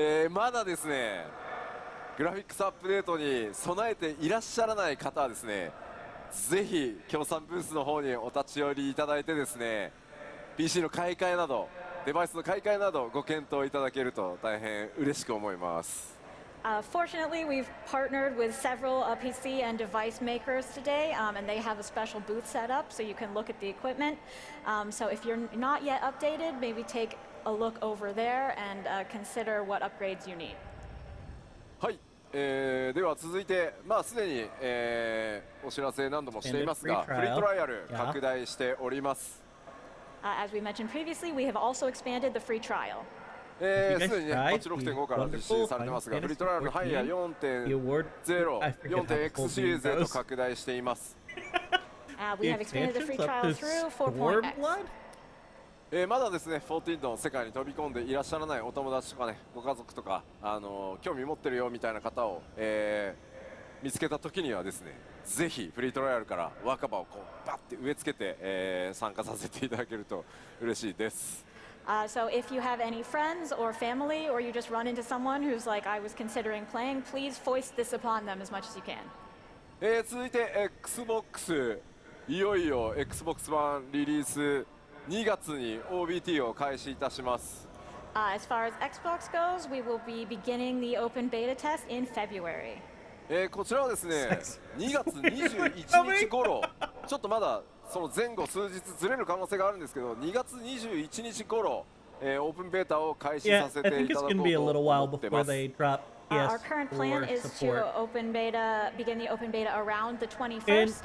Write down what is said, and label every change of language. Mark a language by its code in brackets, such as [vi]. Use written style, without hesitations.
[ja] まだですね、グラフィックスアップデートに備えていらっしゃらない方はですね、ぜひ協賛ブースの方にお立ち寄りいただいてですね、 PC の買い替えなどデバイスの買い替えなどご検討いただけると大変嬉しく思います。 [en] Fortunately, we've partnered with several PC and device makers today, and they have a special booth set up so you can look at the equipment. So if you're not yet updated, maybe take a look over there and consider what upgrades you need. [ja] はい、では続いて、すでに、お知らせ何度もしていますが、フリートライアル拡大しております。 [en] As we mentioned previously, we have also expanded the free trial. [ja] すでにね、パッチ 6.5 から実施されてますが、フリートライアルの範囲は 4.0、4.x シリーズへと拡大しています。 [en] We have expanded the free trial through 4.x. [ja] まだですね、14の世界に飛び込んでいらっしゃらないお友達とかね、ご家族とか、興味持ってるよみたいな方を、見つけた時にはですね、ぜひフリートライアルから若葉をこうバッて植え付けて、参加させていただけると嬉しいです。 [en] So if you have any friends or family, or you just run into someone who's like, I was considering playing, please foist this upon them as much as you can. [ja] 続いて Xbox、 いよいよ Xbox One リリース2月に OBT を開始いたします。 [en] As far as Xbox goes, we will be beginning the open beta test in February. [ja] こちらはですね、2月21日頃、ちょっとまだその前後数日ずれる可能性があるんですけど、2月21日頃、オープンベータを開始させていただこうと思ってます。 [en] Our current plan is to begin the open beta around the 21st.